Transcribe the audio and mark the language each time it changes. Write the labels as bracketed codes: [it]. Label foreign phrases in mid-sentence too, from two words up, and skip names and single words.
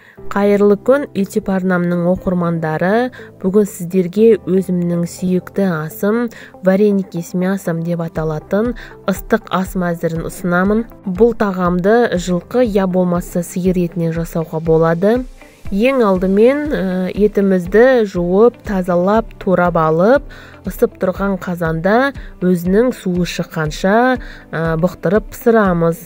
[kk] Қайырлы күн YouTube арнамның оқырмандары. Бүгін сіздерге өзімнің сүйікті асым [ru] вареники с мясом [kk] деп аталатын ыстық ас мәзірін ұсынамын. Бұл тағамды жылқы я болмаса сиыр етінен жасауға болады. Ең алдымен етімізді жуып, тазалап, турап алып, ысып тұрған қазанда өзінің суы шыққанша бұқтырып пісірамыз.